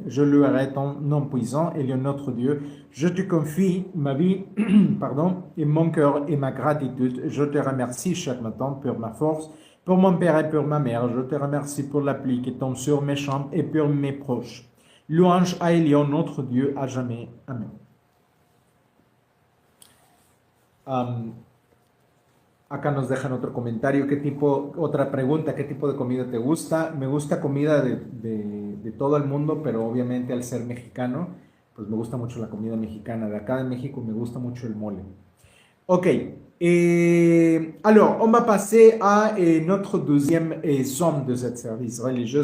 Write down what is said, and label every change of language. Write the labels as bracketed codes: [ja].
[fr] Je louerai ton nom puissant et le notre Dieu. Je te confie ma vie, et mon cœur et ma gratitude. Je te remercie chaque matin pour ma force, pour mon père et pour ma mère. Je te remercie pour la pluie qui tombe sur mes chambres et pour mes proches. Louange à Elion, notre Dieu, à jamais. Amen. [es] Acá nos dejan otro comentario, otra pregunta, ¿qué tipo de comida te gusta? Me gusta comida de todo el mundo, pero obviamente al ser mexicano, pues me gusta mucho la comida mexicana. De acá de México me gusta mucho el mole. Ok. [fr] Et alors, on va passer à notre deuxième somme de ce service religieux.